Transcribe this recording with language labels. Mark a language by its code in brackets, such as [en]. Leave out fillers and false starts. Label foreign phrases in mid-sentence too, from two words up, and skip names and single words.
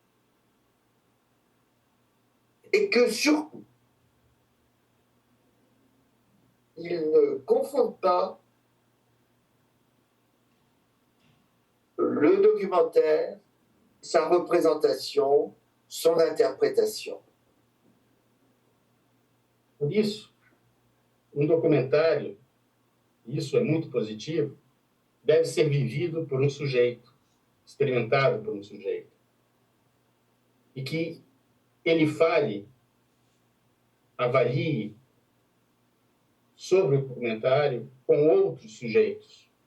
[fr] Et que surtout, il ne confond pas le documentaire, sa représentation, son interprétation. [pt] Por isso, documentário, isso é muito positivo, deve ser vivido por sujeito, experimentado por sujeito. E que ele fale, avalie sobre o documentário com outros sujeitos.